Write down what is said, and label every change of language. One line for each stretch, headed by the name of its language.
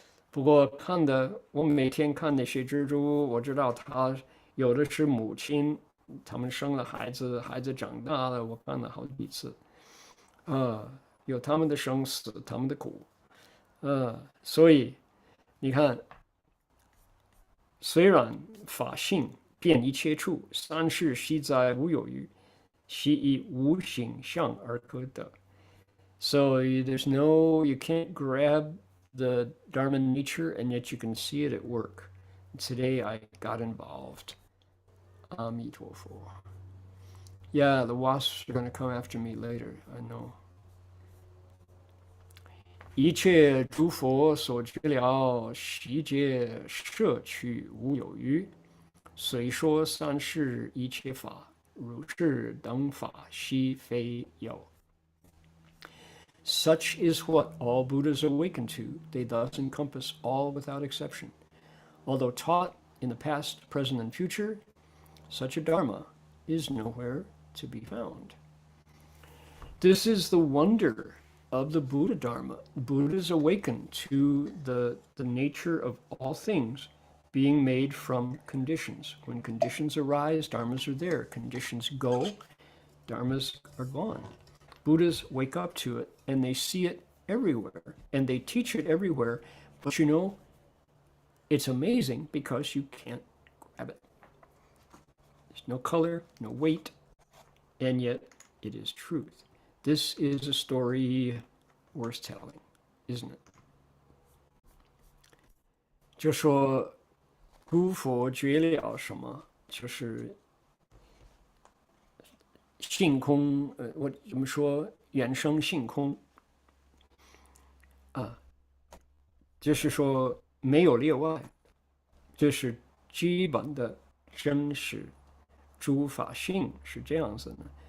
Chinese: 不过我每天看那些蜘蛛，我知道它有的是母亲，他们生了孩子，孩子长大了，我看了好几次，有他们的生死，他们的苦，所以你看，虽然法性遍一切处，三世悉在无有余，悉以无形象而可得。
English: So you can't grab the Dharma nature, and yet you can see it at work. Today I got involved. Amitofo. Yeah, the wasps are going to come after me later, I know.
Chinese: 一切诸佛所知了，悉皆摄取无有余。虽说三世一切法，如是等法悉非有。
English: Such is what all Buddhas awaken to. They thus encompass all without exception. Although taught in the past, present, and future, such a Dharma is nowhere to be found. This is the wonder of the Buddha Dharma. Buddhas awaken to the nature of all things being made from conditions. When conditions arise, dharmas are there. Conditions go, dharmas are gone. Buddhas wake up to it and they see it everywhere and they teach it everywhere. But it's amazing because you can't grab it. There's no color, no weight, and yet it is truth. This is a story worth telling, isn't it?
Chinese: 就说诸佛觉了什么，就是性空，我怎么说？原生性空就是说没有例外，这是基本的真实诸法性是这样子的。